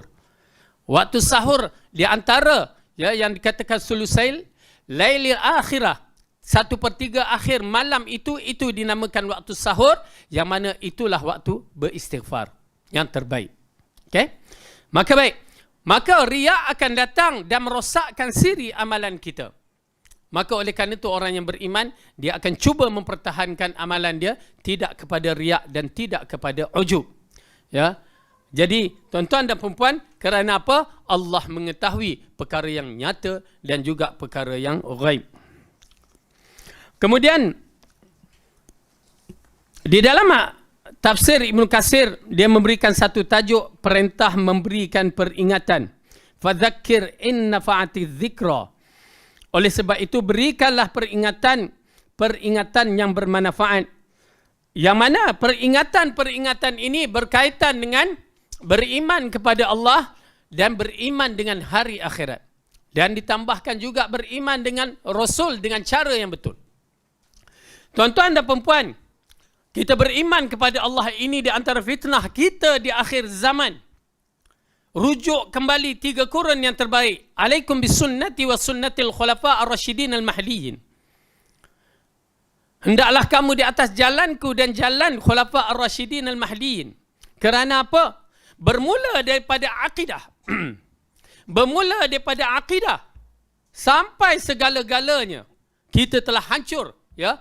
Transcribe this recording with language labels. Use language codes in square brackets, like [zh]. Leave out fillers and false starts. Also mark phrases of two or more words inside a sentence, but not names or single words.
[ms] Waktu sahur di antara ya yang dikatakan [ar] ثلث الليل الآخر, [ms] 1/3 akhir malam itu dinamakan waktu sahur, yang mana itulah waktu beristighfar yang terbaik. Okey? Maka baik. Maka riya akan datang dan merosakkan siri amalan kita. Maka oleh kerana itu orang yang beriman, dia akan cuba mempertahankan amalan dia tidak kepada riya dan tidak kepada ujub. Ya. Jadi tuan-tuan dan perempuan, kerana apa? Allah mengetahui perkara yang nyata dan juga perkara yang ghaib. Kemudian di dalam tafsir Ibnu Katsir dia memberikan satu tajuk perintah memberikan peringatan. [ar] فذكر إن نفعت الذكرى. [ms] Oleh sebab itu berikanlah peringatan yang bermanfaat. Yang mana peringatan ini berkaitan dengan beriman kepada Allah dan beriman dengan hari akhirat. Dan ditambahkan juga beriman dengan Rasul dengan cara yang betul. Tuan-tuan dan perempuan, kita beriman kepada Allah ini di antara fitnah kita di akhir zaman. Rujuk kembali 3 kurun yang terbaik. [ar] عليكم بسنتي وسنة الخلفاء الراشدين المهديين. [ms] Hendaklah kamu di atas jalanku dan jalan [ar] الخلفاء الراشدين المهديين. [ms] Kerana apa? Bermula daripada akidah. Bermula daripada akidah sampai segala-galanya kita telah hancur, ya.